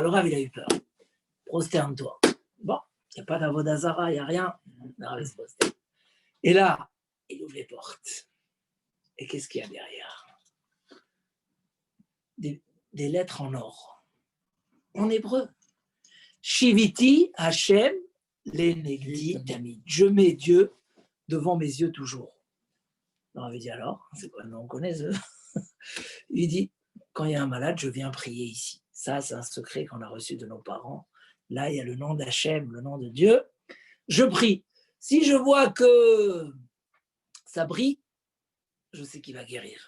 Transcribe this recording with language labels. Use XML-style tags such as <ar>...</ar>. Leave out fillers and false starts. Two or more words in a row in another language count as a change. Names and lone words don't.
<fr>Le Rav, il a eu peur. Prosterne-toi. Bon, il n'y a pas d'Avodazara, il n'y a rien. Le Rav, il se prosterne. Et là, il ouvre les portes. Et qu'est-ce qu'il y a derrière? Des lettres en or, en hébreu.</fr> <he>שויתי השם לנגדי תמיד.</he> <fr>Je mets Dieu devant mes yeux toujours. On avait dit alors, c'est quoi? Non, on connaît eux. Il dit, quand il y a un malade, je viens prier ici. Ça, c'est un secret qu'on a reçu de nos parents. Là, il y a le nom d'Hachem, le nom de Dieu. Je prie. Si je vois que ça brille, je sais qu'il va guérir.</fr>